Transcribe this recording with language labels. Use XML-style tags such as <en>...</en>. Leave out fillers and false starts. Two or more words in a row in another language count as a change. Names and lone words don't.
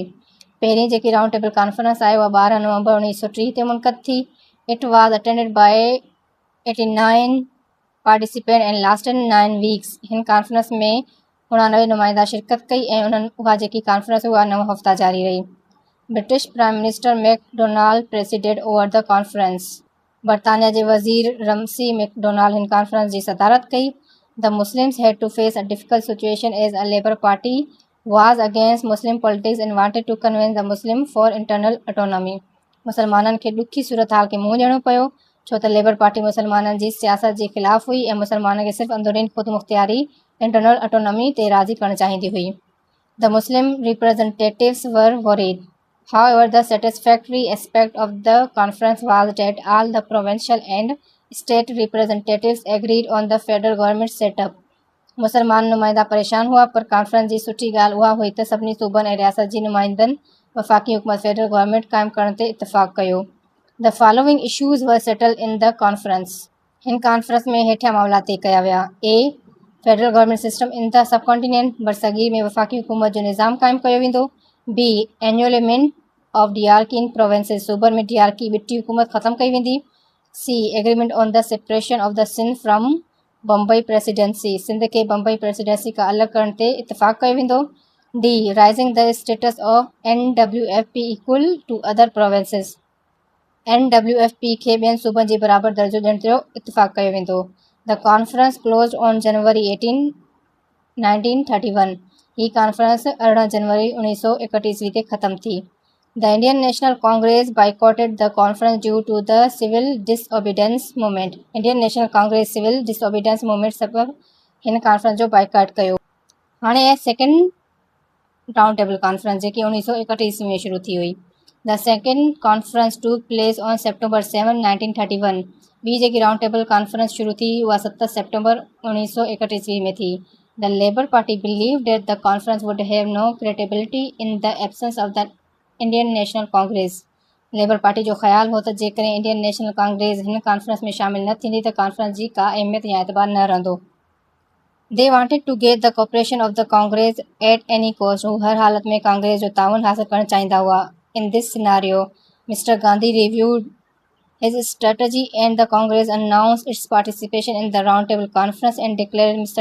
<sd>पहिरीं जेकी राउंड टेबल कॉन्फ्रेंस आहे उहा 12 नवंबर 1903 ते मुनक़द थी।</sd> <en>It was attended by 89 participant and lasted 9 weeks.</en> <sd>हिन कॉन्फ्रेंस में 99 नुमाइंदा शिरकत कई ऐं उहा जेकी कॉन्फ्रेंस उहा 9 हफ़्ता जारी रही।</sd> <en>British Prime Minister MacDonald president over the conference.</en> <sd>बरतानिया जे वज़ीर रमसी मैकडोनाल्ड हिन कॉन्फ्रेंस जी सदारत कई।</sd> <en>The Muslims had to face a difficult situation as a Labour Party was against Muslim politics and wanted to convince the Muslim for internal autonomy.</en> <sd>मुसलमाननि खे ॾुखी सूरत हाल खे मुंहुं ॾियणो पियो, छो त लेबर पार्टी मुसलमाननि जी सियासत जे ख़िलाफ़ हुई ऐं मुसलमाननि खे सिर्फ़ु अंदरूनी ख़ुदि मुख़्तियारी</sd> <en>internal autonomy</en> <sd>ते राज़ी करणु चाहींदी हुई।</sd> <en>The Muslim representatives were worried. However, the satisfactory aspect of the conference was that all the provincial and state representatives agreed on the federal government setup.</en> <sd>मुसलमान नुमाइंदा परेशान हुआ, पर कॉन्फ्रेंस जी सुठी ॻाल्हि उहा हुई त सभिनी सूबनि ऐं रियासत जी नुमाइंदनि वफ़ाक़ी हुकूमत</sd> <en>federal government</en> <sd>क़ाइमु करण ते इतफ़ाक़ कयो।</sd> <en>The following issues were settled in the conference.</en> <sd>हिन कॉन्फ्रेंस में हेठियां मामला तय कया विया।</sd> <en>A federal government system in the subcontinent,</en> <sd>बरसगीर में वफ़ाक़ी हुकूमत जो निज़ाम क़ाइमु कयो वेंदो।</sd> <en>B annulment of diarchy in provinces,</en> <sd>सूबनि में डियारकी ॿिटी हुकूमत ख़तमु कई वेंदी।</sd> <en>C agreement on the separation of the Sindh from Bombay Presidency,</en> <sd>सिंध खे बम्बई प्रेसिडेंसी खां अलॻि करण ते इतफ़ाक़ कयो वेंदो।</sd> <en>D raising the status of NWFP equal to other provinces,</en> <sd>NWFP खे ॿियनि सूबनि जे बराबरि दर्जो ॾियण ते इतफ़ाक़ कयो वेंदो।</sd> <en>The conference closed on January 18, 1931.</en> <sd>ही कॉन्फ्रेंस 18 जनवरी 1931 ते ख़त्म थी।</sd> <en>The Indian National Congress boycotted the conference due to the civil disobedience movement.</en> <sd>इंडियन नेशनल कांग्रेस सिविल डिसओबीडेंस मूवमेंट सबब हिन कॉन्फ्रेंस जो बाइकॉट कयो। हाणे सेकेंड राउंड टेबल कॉन्फ्रेंस जेकी 1931 में शुरू थी हुई।</sd> <en>The second conference took place on September 7, 1931.</en> <sd>ॿी जेकी राउंड टेबल कॉन्फ्रेंस शुरू थी उहा 7 सितंबर 1931 में थी।</sd> <en>The Labour Party believe that the conference would have no credibility in the absence of the Indian National Congress.</en> <sd>लेबर पार्टी जो ख़्याल हो त जेकॾहिं इंडियन नेशनल कांग्रेस हिन कॉन्फ्रेंस में शामिल न थींदी त कॉन्फ्रेंस जी का अहमियत या एतबार न रहंदो।</sd> <en>They wanted to get the cooperation of the Congress at any cost.</en> <sd>हू हर हालत में कांग्रेस जो ताउन हासिल करणु चाहींदा हुआ।</sd> <en>In this scenario Mr. Gandhi reviewed his strategy and the Congress announced its participation in the Roundtable Conference and declared Mr.</en>